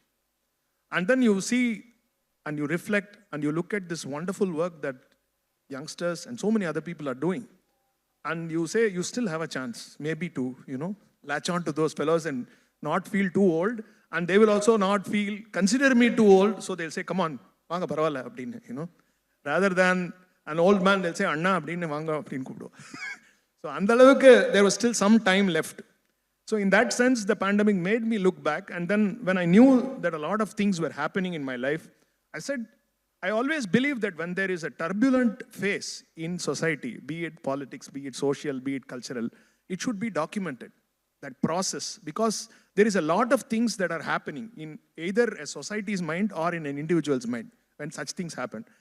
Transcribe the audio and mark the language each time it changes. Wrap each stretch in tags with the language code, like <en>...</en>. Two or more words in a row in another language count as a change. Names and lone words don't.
<en>And then you see and you reflect and you look at this wonderful work that youngsters and so many other people are doing. And you say you still have a chance, maybe to, latch on to those fellows and not feel too old. And they will also not consider me too old. So they'll say, come on,</en> <ta>வாங்க பரவால்ல, அப்டினு,</ta> <en>Rather than an old man, they'll say, Anna,</en> <ta>அப்டினு, வாங்க, அப்டினு கூப்டோ. So அந்தளவுக்கு,</ta> <en>there was still some time left. So in that sense, the pandemic made me look back. And then when I knew that a lot of things were happening in my life, I said, I always believe that when there is a turbulent phase in society, be it politics, be it social, be it cultural, it should be documented, that process, because there is a lot of things that are happening in either a society's mind or in an individual's mind when such things happen.</en>